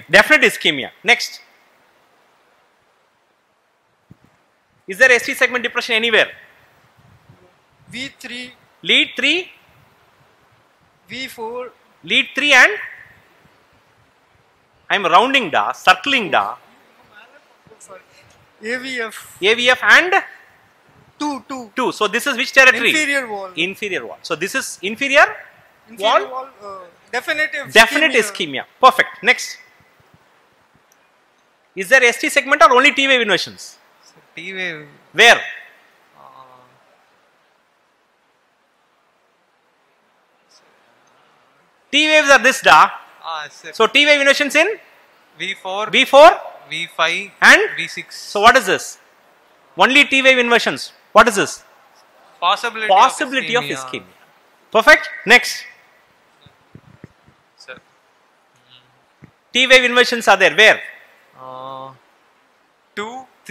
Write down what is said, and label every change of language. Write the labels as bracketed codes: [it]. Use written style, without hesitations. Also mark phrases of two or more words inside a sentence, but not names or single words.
[en] Definite ischemia. Next. Is there ST segment depression anywhere? V3. Lead 3. V4. Lead 3 and? I am rounding da, circling da. AVF. AVF and? 2. So this is which territory? Inferior wall. Inferior wall. So this is inferior wall? Definitive ischemia. Perfect. Next. Is there ST segment or only T-wave inversions? T-wave. Where? T-waves are this da. So T-wave inversions in? V4. V4? V5. And? V6. So what is this? Only T-wave inversions. What is this? Possibility of ischemia. Perfect. Next. Sir. T-wave inversions are there. Where? 2, 3.